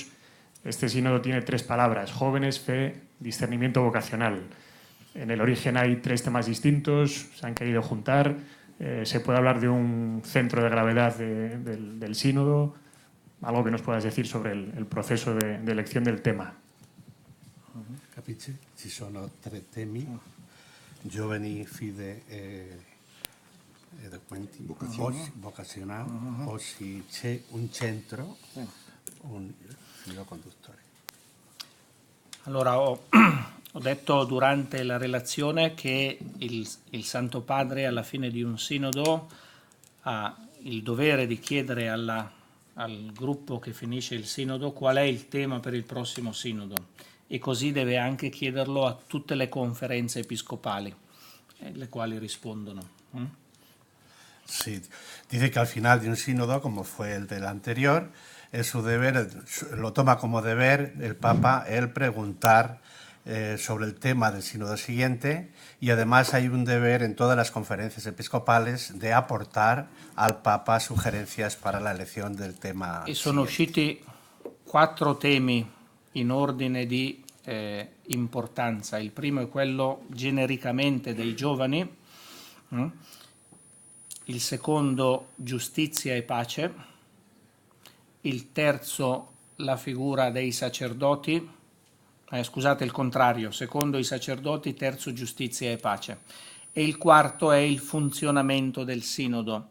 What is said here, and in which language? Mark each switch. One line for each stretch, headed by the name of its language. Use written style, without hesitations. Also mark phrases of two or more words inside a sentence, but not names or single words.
Spanish: Este sínodo tiene 3 palabras: jóvenes, fe, discernimiento vocacional. En el origen hay 3 temas distintos, se han querido juntar. Se puede hablar de un centro de gravedad del sínodo. Algo que nos puedas decir sobre el proceso de elección del tema.
Italian: Capisci? Ci sono 3 temi: giovani, fide e vocazionale, o se c'è un centro, un filo conduttore. Allora, ho detto durante la relazione che il Santo Padre alla fine di un sinodo ha il dovere di chiedere al gruppo che finisce il sinodo qual è il tema per il prossimo sinodo, e così deve anche chiederlo a tutte le conferenze episcopali, le quali rispondono.
Spanish: Sí, dice que al final de un sínodo, como fue el del anterior, es su deber, lo toma como deber el Papa el preguntar sobre el tema del sínodo siguiente, y además hay un deber en todas las conferencias episcopales de aportar al Papa sugerencias para la elección del tema
Italian: E sono
Spanish: siguiente.
Italian: usciti 4 temi in ordine di importanza. Il primo è quello genericamente dei giovani, il secondo giustizia e pace, il terzo la figura dei sacerdoti, scusate, il contrario, secondo i sacerdoti, terzo giustizia e pace, e il quarto è il funzionamento del sinodo.